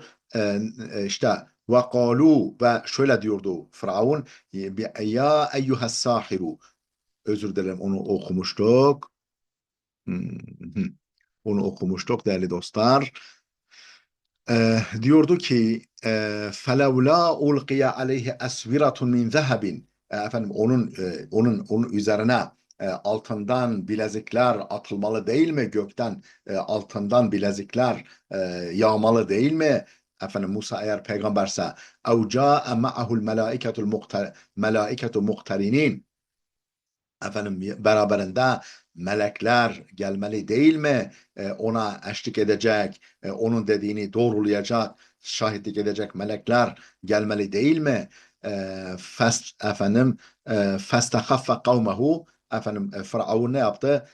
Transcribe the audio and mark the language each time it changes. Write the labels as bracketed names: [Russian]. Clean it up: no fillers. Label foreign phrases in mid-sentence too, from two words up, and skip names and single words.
[Turkish] İşte ve şöyle diyordu Firavun, [Arabic] يا أيها الساحر, [Turkish] özür dilerim, onu okumuştuk. Onu okumuştuk değerli dostlar. Diyordu ki [Arabic] فَلَوْلَا اُلْقِيَ عَلَيْهِ اَسْوِرَةٌ مِنْ ذَهَبٍ, [Turkish] onun üzerine altından bilezikler atılmalı değil mi? Gökten altından bilezikler yağmalı değil mi? Musa eğer peygamberse, [Arabic] اَوْ جَاءَ مَعَهُ الْمَلَائِكَةُ مُقْتَرِنِينَ, [Turkish] beraberinde melekler gelmeli değil mi? Ona eşlik edecek, onun dediğini doğrulayacak, şahitlik edecek melekler gelmeli değil mi? [Arabic] فاستخف قومه, [Turkish] Firavun ne yaptı?